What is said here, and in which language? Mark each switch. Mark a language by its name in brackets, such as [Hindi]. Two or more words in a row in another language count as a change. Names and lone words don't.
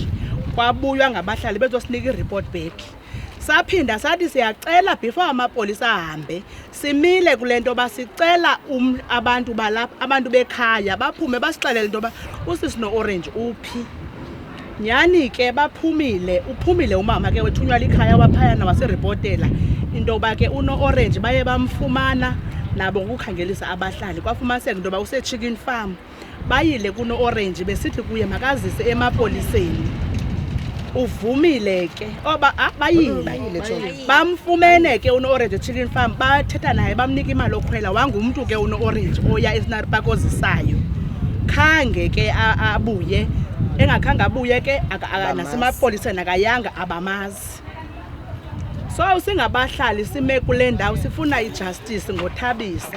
[Xhosa] Kwabuywa ngabahlali bezosinika i- [English] report back. [Xhosa] Saphinda sathi siyacela before amapolisa ahambe simile kule nto yoba sicela abantu balapha abantu bekhaya baphume basixelele into yoba usisi no-Orange uphi. Nyhani ke uphumile umama ke wethunywa likhaya waphayana waseripotela into yoba ke uno-Orange baye bamfumana nabo ngokukhangelisa abahlali. Kwafumaniseka into yoba use- [English] chicken farm. [Xhosa] Bayile kuno-Orange besithi kuye makazise emapoliseni. Uvumile ke oba bayile bamfumene ke uno-Orange [English] chicken farm. [Xhosa] Bathetha naye bamnika imali okhwela wangumntu ke uno-Orange oya eScenery Park ozisayo. Khange ke abuye engakhange abuye ke nasemapoliseni akayanga abamazi. So singabahlali sime kule ndawo sifuna ijustice ngoThabisa.